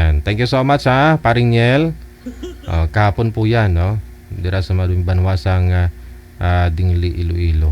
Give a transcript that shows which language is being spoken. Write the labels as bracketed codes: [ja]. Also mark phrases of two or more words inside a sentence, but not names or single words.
[en] Thank you so much ha, paring Niel. [tl] Kahapon po yan, no? [hil] Dira sa maduming banwasang Dingli, Iloilo.